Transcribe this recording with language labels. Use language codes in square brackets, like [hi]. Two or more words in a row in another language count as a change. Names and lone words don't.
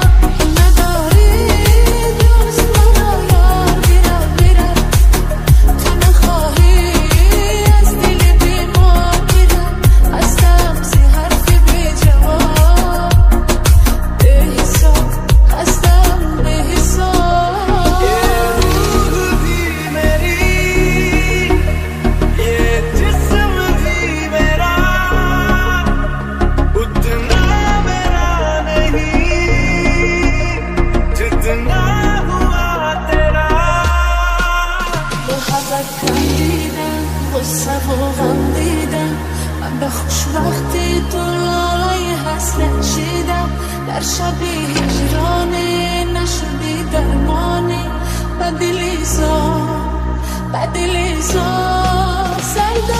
[fa] تو نداری دوست مرا یار بیرا بیرا، تو نخواهی از دل بیمار میرم. خستم ز حرف بی جواب، بی حساب خستم بی حساب. [hi] ये रूह भी मेरी, ये जिस्म भी मेरा, उतना मेरा नहीं जितना हुआ तेरा. [fa] محبت کم دیدم، غصه و غم دیدم، من به خوشبختی تو لالای حسرت چیدم. در شب هجرانی نشدی درمانی، بدلی زار